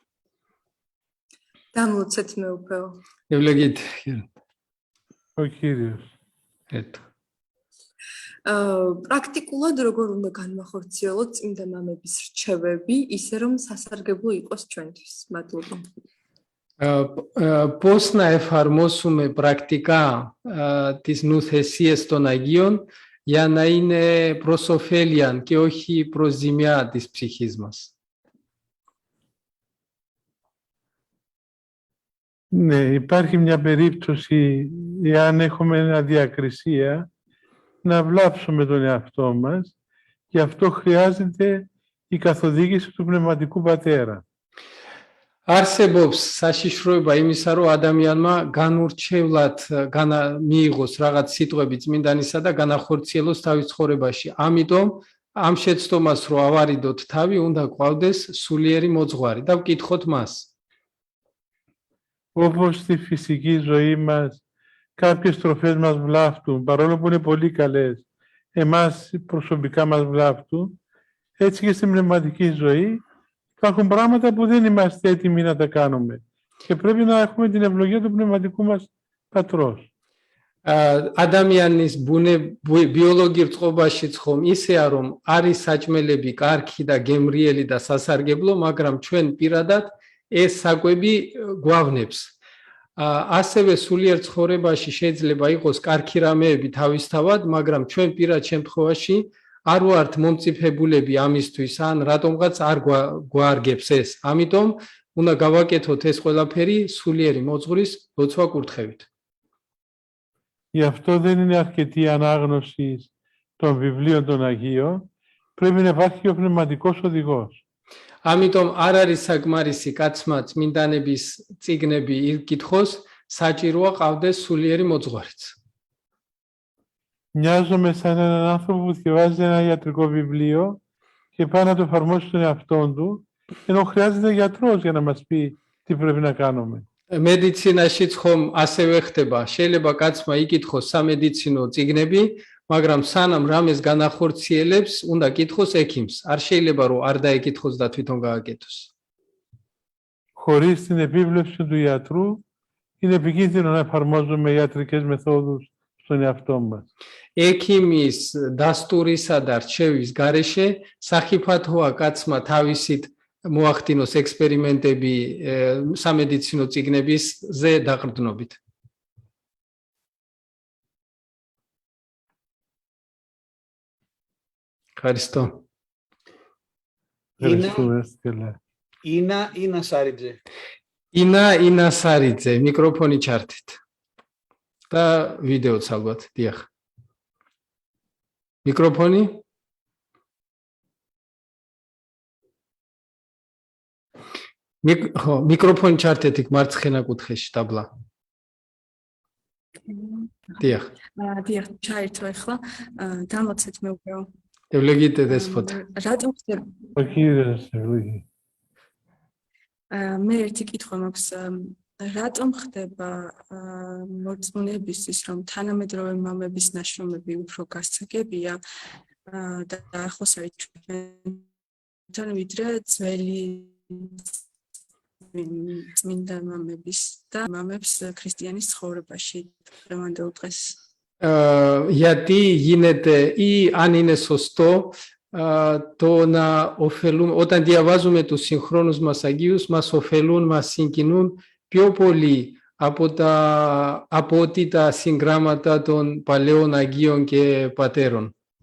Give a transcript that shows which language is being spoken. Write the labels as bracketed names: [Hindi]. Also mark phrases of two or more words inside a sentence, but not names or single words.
[Georgian] დამლოცეთ მეუფეო. [Greek] ევლოგით. Ο Κύριος. Ეტო. [Georgian] პრაქტიკულად როგორ უნდა განვახორციელოთ წმინდა მამების რჩევები, ისე რომ სასარგებლო იყოს ჩვენთვის. მადლობა. [Greek] Πώς να εφαρμόσουμε πρακτικά τις νουθεσίες των Αγίων για να είναι προς ωφέλιαν και όχι προς ζημιά της ψυχής μας. Ναι, υπάρχει μια περίπτωση, εάν έχουμε αδιακρισία, να βλάψουμε τον εαυτό μας. Γι' αυτό χρειάζεται η καθοδήγηση του Πνευματικού Πατέρα. [Georgian] არსებობს საშიშროება იმისა, რომ ადამიანმა განურჩევლად მიიღოს რაღაც სიტყვები წმინდანისა და განახორციელოს თავის ცხოვრებაში. ამიტომ ამ შეცდომას რო ავარიდოთ თავი, უნდა გვყავდეს სულიერი მოძღვარი და ვკითხოთ მას. [Greek] Όπως στη φυσική ζωή μας, κάποιες τροφές μας βλάφτουν, παρόλο που είναι πολύ καλές, εμάς προσωπικά μας βλάφτουν, έτσι και στην πνευματική ζωή υπάρχουν πράγματα που δεν είμαστε έτοιμοι να τα κάνουμε και πρέπει να έχουμε την ευλογία του πνευματικού μας πατρός. [Georgian] ადამიანის ბიოლოგიურ წყობაშიც ხომ ისეა, რომ არის საჭმელები კარგი და გემრიელი და სასარგებლო, მაგრამ ჩვენ პირადად ეს საკვები გვავნებს. ასევე სულიერ ცხოვრებაში შეიძლება იყოს კარგი რამეები თავისთავად, მაგრამ ჩვენ პირად შემთხვევაში არ ვართ მომწიფებულები ამისთვის, ან რატომღაც არ გვარგებს ეს. ამიტომ უნდა გავაკეთოთ ეს ყველაფერი სულიერი მოძღვრის ლოცვა კურთხევით. [Greek] Γι' αυτό δεν είναι αρκετή η ανάγνωση των βιβλίων των Αγίων, πρέπει να υπάρχει και ο πνευματικός οδηγός. [Georgian] ამიტომ არ არის საკმარისი კაცმა წმინდანების წიგნები იკითხოს, საჭიროა ყავდეს სულიერი მოძღვარიც. [Greek] Μοιάζομαι σαν έναν άνθρωπο που διαβάζει ένα ιατρικό βιβλίο και πάει να το εφαρμόσει στον εαυτό του, ενώ χρειάζεται γιατρός για να μας πει τι πρέπει να κάνουμε. [Georgian] მედიცინაშიც ხომ ასევე ხდება. შეიძლება კაცმა იკითხოს სამედიცინო წიგნები, მაგრამ სანამ რამეს განახორციელებს, უნდა კითხოს ექიმს. არ შეიძლება რომ არ დაეკითხოს და თვითონ გააკეთოს. [Greek] Χωρίς την επίβλεψη του ιατρού, είναι επικίνδυνο να εφαρμόζουμε ιατρικές μεθόδους στον εαυτό μας. [Georgian] ექიმის დასტურისა და რჩევის გარეშე სახიფათოა კაცმა თავისით მოახდინოს ექსპერიმენტები სამედიცინო წიგნებისზე დაყრდნობით. [Greek] Ευχαριστώ. Ευχαριστούμε, Στέλλα. [Georgian] Ina Saridze. Ina Saridze, mikrofoni ჩართეთ. და ვიდეოც ალბათ, დიახ. Mikrofoni? Mikrofoni ჩართეთ იქ მარცხენა კუთხეში დაბლა. დიახ. დიახ, ჩაერთო ახლა. დამლოცეთ მეუფეო. [Greek] Ευλογείτε Δέσποτα. [Georgian] რატომ ხდება? [Greek] Ο Κύριος ευλογεί. [Georgian] მე ერთი კითხვა მაქვს. რატომ ხდება მორწმუნეებისთვის, რომ თანამედროვე მამების ნაშრომები უფრო გასაგებია და ახლოს არის ჩვენთან ვიდრე ძველი წმინდა მამების და მამებს ქრისტიანის ცხოვრებაში დღევანდელ დღეს? [Greek] Γιατί γίνεται ή αν είναι σωστό το να ωφελούμε, όταν διαβάζουμε τους συγχρόνους μας Αγίους, μας ωφελούν, μας συγκινούν πιο πολύ από ότι τα συγγράμματα των παλαιών Αγίων και Πατέρων.